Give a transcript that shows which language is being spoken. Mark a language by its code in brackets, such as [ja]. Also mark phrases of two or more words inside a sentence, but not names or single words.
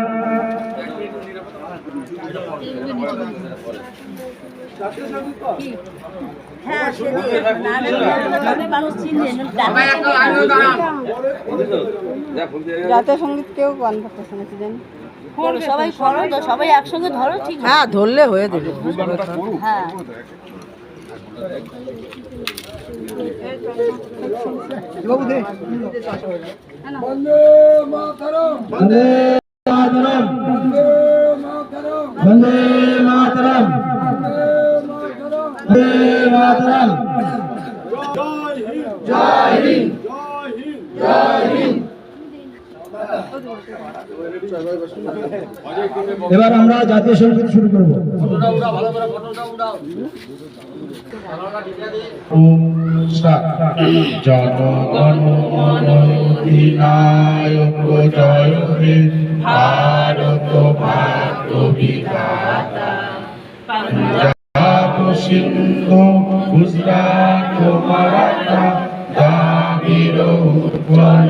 [bn] জাতীয় সঙ্গীত কেউ গান করতেছে নাকি জানি। সবাই সরো, সবাই একসঙ্গে ধরো। ঠিক হ্যাঁ ধরলে হয়ে যাবে। হ্যাঁ [sa] বন্দে মাতরম, वंदे मातरम, বন্দে মাতরম, वंदे मातरम, वंदे मातरम। [bn] জয় হিন্দ, [hi] जय हिंद, [bn] জয় হিন্দ, [hi] जय हिंद। [bn] এবার আমরা জাতীয় সঙ্গীত শুরু করব। জনগণ মন অধিনায়ক জয় হে ভারত ভাগ্য বিধাতা পাঞ্জাব সিন্ধু গুজরাট মারাঠা দ্রাবিড় উৎকল